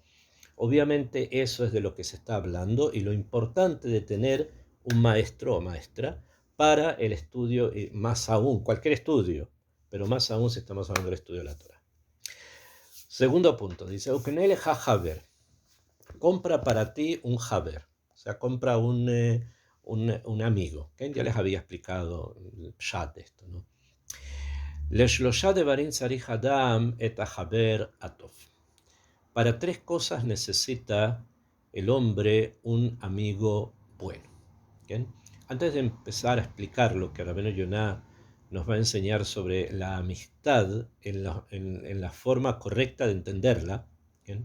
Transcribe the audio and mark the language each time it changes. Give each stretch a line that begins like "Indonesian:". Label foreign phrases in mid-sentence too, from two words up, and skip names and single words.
Spanish: Obviamente eso es de lo que se está hablando y lo importante de tener un maestro o maestra para el estudio, más aún, cualquier estudio, pero más aún si estamos hablando del estudio de la Torah. Segundo punto, dice,
Hebrew: וקנה לך חבר,
Spanish: compra para ti un haber, o sea, compra un amigo, que ya les había explicado el chat de esto, ¿no?
Hebrew: לשלשה דברים צריך אדם את החבר הטוב.
Spanish: Para tres cosas necesita el hombre un amigo bueno. ¿Bien? Antes de empezar a explicar lo que Rabbeinu Yonah nos va a enseñar sobre la amistad en la forma correcta de entenderla, ¿bien?